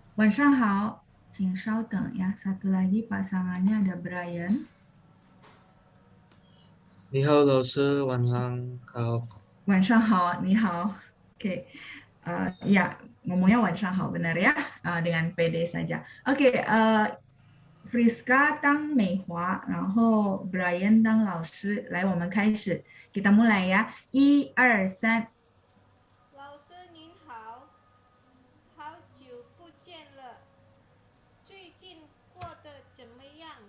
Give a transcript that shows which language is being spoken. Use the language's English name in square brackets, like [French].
[Chinese] 晚上好，请稍等ya. [Indonesian] Satu lagi pasangannya ada Brian. [Chinese] 你好，老师，晚上好。晚上好，你好。 [Indonesian] Oke, ya ngomongnya [Chinese] 晚上好 [Indonesian] benar ya, dengan PD saja. [Chinese] Oke, Friska 当美华，然后 Brian 当老师。来，我们开始， [Indonesian] kita mulai ya. [Chinese] 1、2、3。老师您好，好久不见了，最近过得怎么样？